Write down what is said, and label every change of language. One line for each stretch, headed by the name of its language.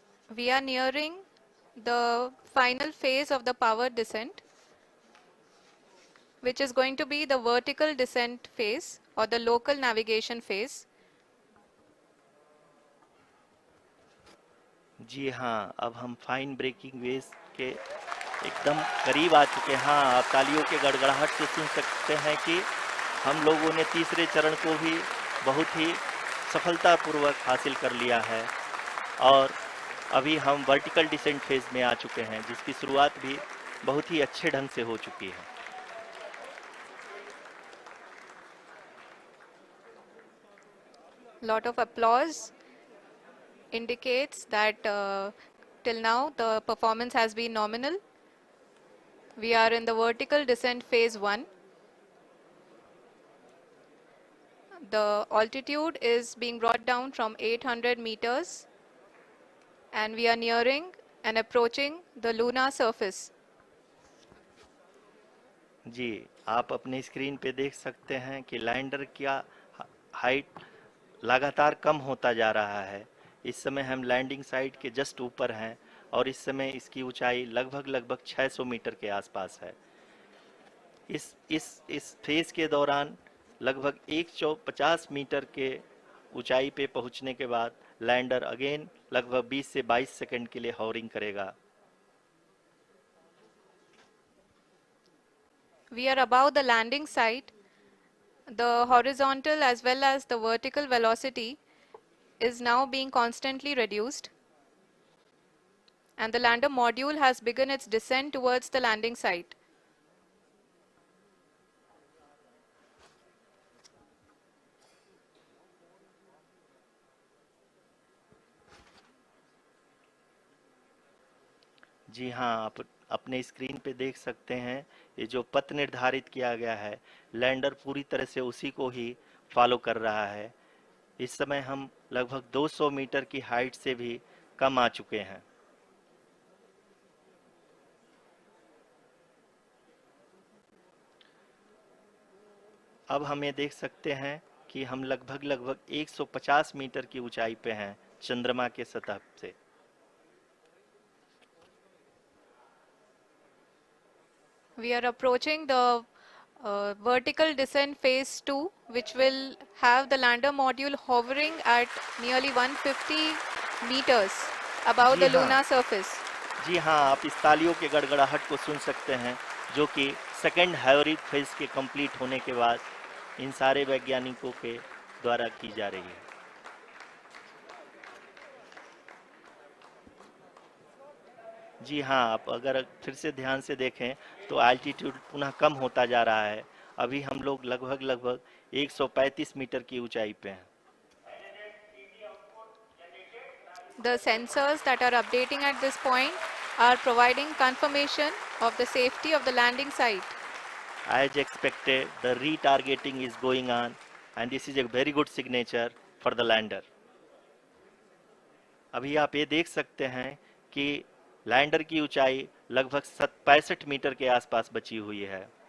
English: We are nearing the final phase of the power descent, which is going to be the vertical descent phase or the local navigation phase.
Hindi: जी हाँ, अब हम fine breaking wave के एकदम करीब आ चुके हैं। हाँ, आप तालियों के गड़गड़ाहट से सुन सकते हैं कि हम लोगों ने तीसरे चरण को भी बहुत ही सफलतापूर्वक हासिल कर लिया है और अभी हम वर्टिकल डिसेंट फेज में आ चुके हैं, जिसकी शुरुआत भी बहुत ही अच्छे ढंग से हो चुकी है।
English: Lot of applause indicates that till now the performance has been nominal. We are in the vertical descent phase 1. The altitude is being brought down from 800 meters, and we are nearing and approaching the lunar surface.
Hindi: जी, आप अपने screen पे देख सकते हैं कि lander का height लगातार कम होता जा रहा है। इस समय हम लैंडिंग साइट के जस्ट ऊपर हैं और इस समय इसकी ऊंचाई लगभग 600 मीटर के आसपास है। इस फेज के दौरान लगभग 150 मीटर के ऊंचाई पे पहुंचने के बाद लैंडर अगेन लगभग 20 से 22 सेकंड के लिए हॉवरिंग करेगा।
English: We are above the landing site. The horizontal as well as the vertical velocity is now being constantly reduced. And the lander module has begun its descent towards the landing site.
Hindi: जी हाँ, आप अपने screen पे देख सकते हैं ये जो पथ निर्धारित किया गया है, लैंडर पूरी तरह से उसी को ही फॉलो कर रहा है। इस समय हम लगभग 200 मीटर की हाइट से भी कम आ चुके हैं। अब हम ये देख सकते हैं कि हम लगभग 150 मीटर की ऊंचाई पे हैं चंद्रमा के सतह से।
English: We are approaching the vertical descent phase 2, which will have the lander module hovering at nearly 150 meters above
Hindi: ji
English: the
Hindi: हाँ।
English: lunar surface.
Hindi: जी हाँ, आप इस तालियों के गड़गड़ाहट को सुन सकते हैं जो कि सेकेंड हैवरिक फेज के कंप्लीट होने के बाद इन सारे वैज्ञानिकों के द्वारा की जा रही है। जी हाँ, आप अगर फिर से ध्यान से देखें तो एल्टीट्यूड पुनः कम होता जा रहा है। अभी हम लोग लगभग 135 मीटर की ऊंचाई पे हैं।
English: The sensors that are updating at this point are providing confirmation of the safety of the landing site. As expected, the retargeting is going on and this is a very good signature for the lander.
Hindi: अभी आप ये देख सकते हैं कि lander की ऊंचाई लगभग 65 मीटर के आसपास बची हुई है।